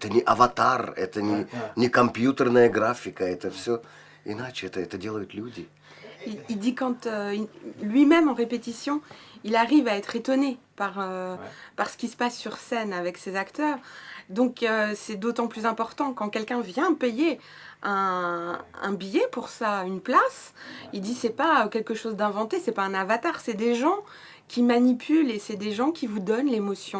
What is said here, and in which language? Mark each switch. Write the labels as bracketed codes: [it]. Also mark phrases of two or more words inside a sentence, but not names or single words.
[ru] аватар, это не компьютерная графика, это все иначе, это делают люди. [fr] Il dit quand lui-même en répétition, il arrive à être étonné par ce qui se passe sur scène avec ses acteurs. Donc c'est d'autant plus important quand quelqu'un vient payer un billet pour ça, une place. Il dit c'est pas quelque chose d'inventé, c'est pas un avatar, c'est des gens qui manipulent et c'est des gens qui vous donnent l'émotion.